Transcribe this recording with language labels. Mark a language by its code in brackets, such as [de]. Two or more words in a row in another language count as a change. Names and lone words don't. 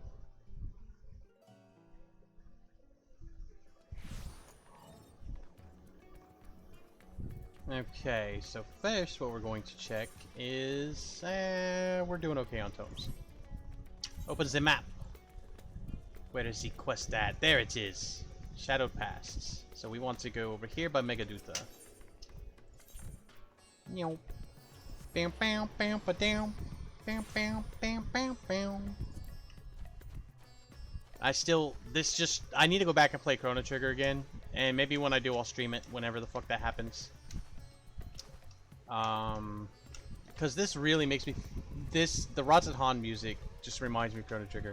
[en] Okay, so first what we're going to check is... we're doing okay on tomes. Open the map. Where is the quest at? There it is. Shadowed Pasts. So we want to go over here by Megadutha. Bam bam bam ba down. Bam bam bam bam bam. I need to go back and play Chrono Trigger again. And maybe when I do, I'll stream it whenever the fuck that happens. Because this really makes me... the Razat Han music just reminds me of Chrono Trigger.